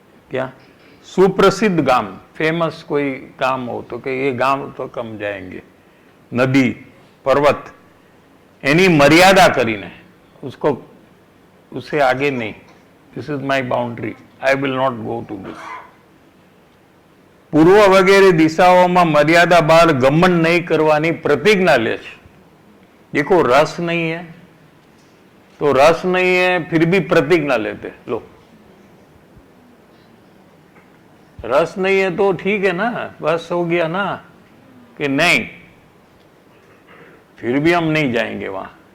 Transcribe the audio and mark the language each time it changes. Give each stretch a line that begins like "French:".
Hindi: क्या सुप्रसिद्ध गाम, फेमस कोई गाम हो तो कि ये गांव तो कम जाएंगे, नदी, पर्वत,
Gujarati: एनी मर्यादा करीने
Hindi: उसको, उससे आगे नहीं,
English: This is my boundary, I will not go to this.
Gujarati: પૂર્વ વગેરે દિશાઓમાં મર્યાદા બહાર ગમન નહીં કરવાની પ્રતિજ્ઞા લે છે।
Hindi: देखो रस नहीं है तो रस नहीं है, फिर भी प्रतिज्ञा लेते लो, रस नहीं है तो ठीक है ना, बस हो गया ना कि नहीं, फिर भी हम नहीं जाएंगे वहां।